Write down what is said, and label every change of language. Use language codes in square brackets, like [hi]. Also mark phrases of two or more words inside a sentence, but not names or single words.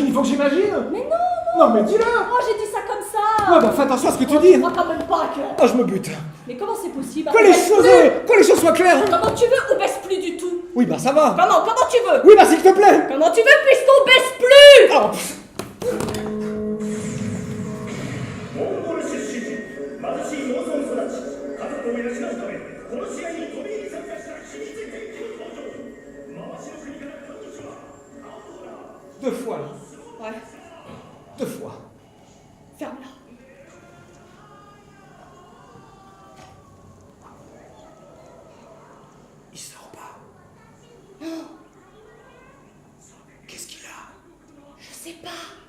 [fr] Il faut que j'imagine? Mais non, Non mais dis-le! Oh, j'ai dit ça comme ça. Ouais bah fais attention à ce que tu Oh, dis! tu crois quand même pas que... Oh je me bute! Mais comment c'est possible? Que les choses soient claires! Comment tu veux ou baisse plus du tout? Oui bah ça va! Comment tu veux? Oui bah s'il te plaît! Comment tu veux puisqu'on baisse plus? Oh, pff. [ja] モンゴル出身貧しい農村育ち家族を養うためこの試合に飛び入り参加した秘密兵器の登場回しの国から彼女はアウトだ [fr] 2 fois là. Ouais, 2 fois. ferme-la. Il sort pas. Qu'est-ce qu'il a? Je sais pas.